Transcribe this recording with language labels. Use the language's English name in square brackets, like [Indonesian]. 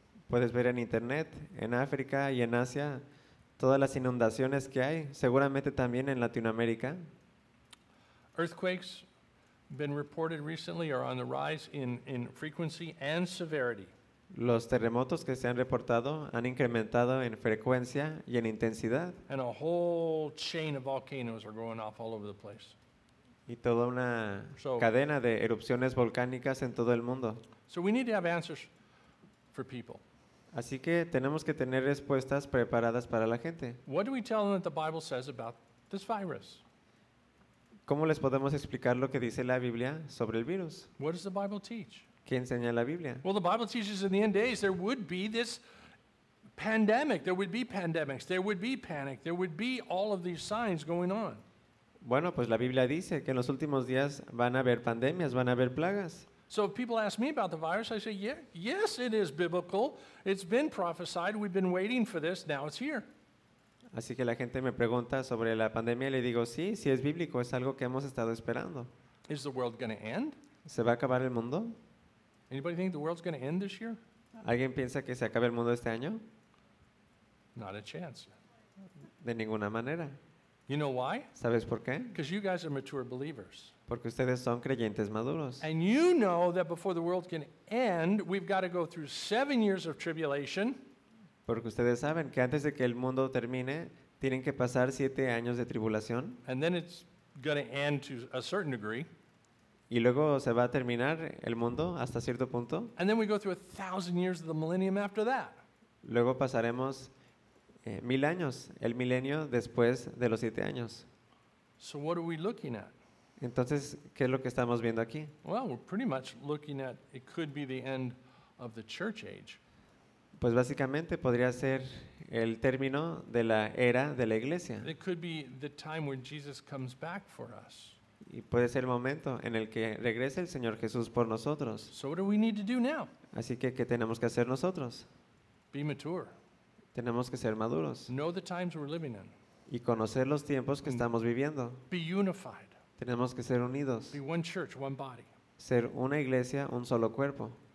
[Spanish] Puedes ver en internet, en África y en Asia, todas las inundaciones que hay, seguramente también en Latinoamérica. [English] Earthquakes been reported recently are on the rise in frequency and severity. [Spanish] Los terremotos que se han reportado han incrementado en frecuencia y en intensidad. [English] And a whole chain of volcanoes are going off all over the place. [Spanish] Y toda una cadena de erupciones volcánicas en todo el mundo. [English] So we need to have answers for people. [Spanish] Así que tenemos que tener respuestas preparadas para la gente. [English] What do we tell them that the Bible says about this virus? [Spanish] ¿Cómo les podemos explicar lo que dice la Biblia sobre el virus? [English] What does the Bible teach? [Spanish] ¿Qué enseña la Biblia? [English] Well, the Bible teaches in the end days there would be this pandemic. There would be pandemics. There would be panic. There would be all of these signs going on. [Spanish] Bueno, pues la Biblia dice que en los últimos días van a haber pandemias, van a haber plagas. [English] So if people ask me about the virus, I say, yeah, yes, it is biblical. It's been prophesied. We've been waiting for this. Now it's here. [Spanish] Así que la gente me pregunta sobre la pandemia y le digo, sí, sí es bíblico, es algo que hemos estado esperando. [English] Is the world going to end? [Spanish] ¿Se va a acabar el mundo? [English] Anybody think the world's going to end this year? [Spanish] ¿Alguien piensa que se acabe el mundo este año? [English] Not a chance. [Spanish] De ninguna manera. [English] You know why? [Spanish] ¿Sabes por qué? [English] Because you guys are mature believers. [Spanish] Porque ustedes son creyentes maduros. [English] And you know that before the world can end, we've got to go through 7 years of tribulation. [Spanish] Porque ustedes saben que antes de que el mundo termine, tienen que pasar 7 años de tribulación. [English] And then it's going to end to a certain degree. [Spanish] Y luego se va a terminar el mundo hasta cierto punto. [English] And then we go through 1,000 years of the millennium after that. [Spanish] Luego pasaremos 1,000 años, el milenio después de los 7 años. [English] So what are we looking at? [Spanish] Entonces, ¿qué es lo que estamos viendo aquí? [English] Well, we're pretty much looking at it could be the end of the church age. [Spanish] Pues básicamente podría ser el término de la era de la iglesia. [English] It could be the time when Jesus comes back for us. [Spanish] Y puede ser el momento en el que regrese el Señor Jesús por nosotros. [English] So what do we need to do now? [Spanish] Así que, ¿qué tenemos que hacer nosotros? [English] Be mature. [Spanish] Tenemos que ser maduros. [English] Know the times we're living in. [Spanish] Y conocer los tiempos que estamos viviendo. [English] Be unified. [Spanish] Tenemos que ser unidos. [English] Be one church, one body. [Spanish] Ser una iglesia, un solo cuerpo.